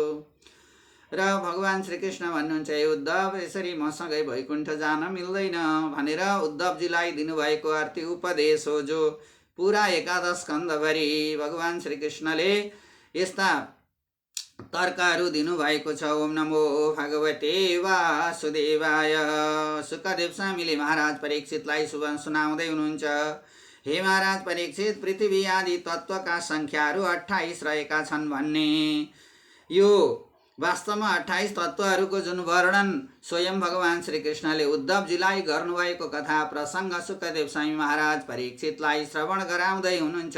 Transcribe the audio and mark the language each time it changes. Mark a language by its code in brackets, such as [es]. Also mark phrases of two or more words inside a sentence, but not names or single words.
[ne] र भगवान श्री कृष्ण भन्नुहुन्छ, हे उद्धव, यसरी मसँगै वैकुण्ठ जान मिल्दैन भनेर उद्धवजीलाई दिनुभएको अर्थी उपदेश हो जो पुरा एकादश स्कन्धभरि भगवान श्री कृष्णले यस्ता तर्कहरू दिनुभएको छ। [sa] ओम नमो भगवते वासुदेवाय। [ne] सुखदेव स्वामीले महाराज परीक्षितलाई सुनाउँदै हुनुहुन्छ, हे महाराज परीक्षित, पृथ्वी आदि तत्त्वका सङ्ख्याहरू 28 रहेका छन् भन्ने यो वास्तवमा 28 तत्त्वहरूको जुन वर्णन स्वयं भगवान श्री कृष्णले उद्धवजीलाई गर्नुभएको कथा प्रसङ्ग सुखदेव स्वामी महाराज परीक्षितलाई श्रवण गराउँदै हुनुहुन्छ।